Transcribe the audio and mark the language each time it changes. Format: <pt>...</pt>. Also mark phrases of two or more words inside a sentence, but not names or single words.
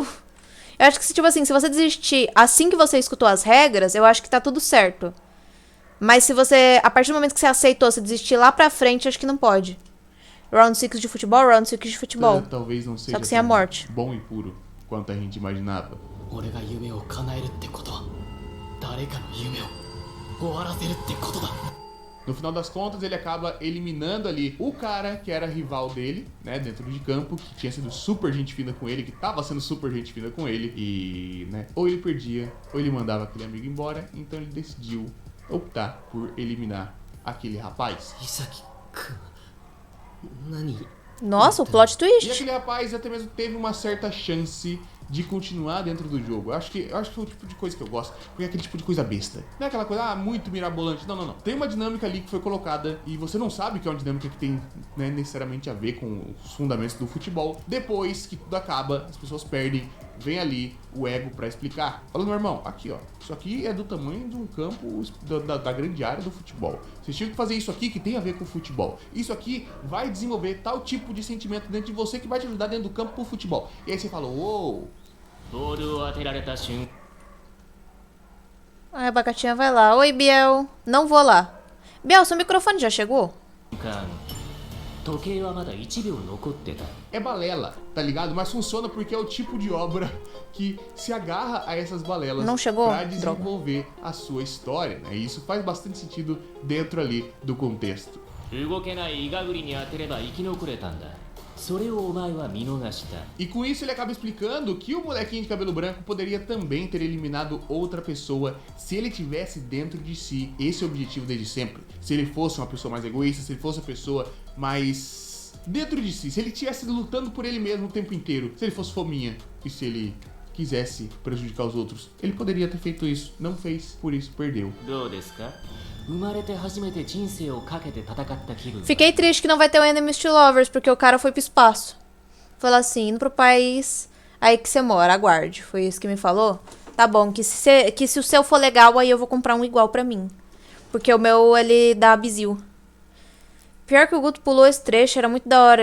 <pt>Eu acho que, tipo assim, se você desistir assim que você escutou as regras, eu acho que tá tudo certo. Mas se você. A partir do momento que você aceitou, você desistir lá pra frente, acho que não pode. Round 6 de futebol, round 6 de futebol. Talvez não seja Só que sem a morte. Bom e puro quanto a gente imaginava.</pt> <ja>俺が夢を叶えるってことは誰かの夢を終わらせるってことだ</ja> <pt>No final das contas, ele acaba eliminando ali o cara que era rival dele, né, dentro de campo, que tinha sido super gente fina com ele, que tava sendo super gente fina com ele, e, né, ou ele perdia, ou ele mandava aquele amigo embora, então ele decidiu optar por eliminar aquele rapaz.</pt> <ja>伊崎くん何</ja> <pt>Nossa, o plot E twist. aquele rapaz até mesmo teve uma certa chance de continuar dentro do jogo. Eu acho que foi o tipo de coisa que eu gosto, porque é aquele tipo de coisa besta. Não é aquela coisa, muito mirabolante. Não. Tem uma dinâmica ali que foi colocada e você não sabe que é uma dinâmica que tem, né, necessariamente a ver com os fundamentos do futebol. Depois que tudo acaba, as pessoas perdem, vem ali o ego pra explicar. Fala, meu irmão, aqui ó, isso aqui é do tamanho de um campo da grande área do futebol. Vocês tinham que fazer isso aqui que tem a ver com o futebol. Isso aqui vai desenvolver tal tipo de sentimento dentro de você que vai te ajudar dentro do campo pro futebol. E aí você fala, uou.</pt> <ja>ボールを当てられた瞬</ja> <pt>Aí a abacatinha vai lá. Oi, Biel. Não vou lá. Biel, seu microfone já chegou?</pt> <ja>間時計はまだ1秒残ってた</ja> <pt>É balela, tá ligado? Mas funciona porque é o tipo de obra que se agarra a essas balelas Não chegou? pra desenvolver a sua história, né? E isso faz bastante sentido dentro ali do contexto.</pt> <ja>動けないイガグリに当てれば生き残れたんだそれをお前は見逃した</ja> <pt>E com isso ele acaba explicando que o molequinho de cabelo branco poderia também ter eliminado outra pessoa se ele tivesse dentro de si esse objetivo desde sempre. Se ele fosse uma pessoa mais egoísta, se ele fosse uma pessoa mais dentro de si, se ele estivesse lutando por ele mesmo o tempo inteiro, se ele fosse fominha e se ele quisesse prejudicar os outros, ele poderia ter feito isso. Não fez, por isso perdeu.</pt> <ja>どうですか生まれて初めて人生をかけて戦った気分</ja> <pt>Fiquei triste que não vai ter o</pt> <en>Enemies to Lovers,</en> <pt>porque o cara foi pro espaço. Falou assim, indo pro país aí que você mora, aguarde. Foi isso que me falou? Tá bom, que se o seu for legal, aí eu vou comprar um igual pra mim. Porque o meu, ele dá bizil. Pior que o Guto pulou esse trecho, era muito da hora.</pt>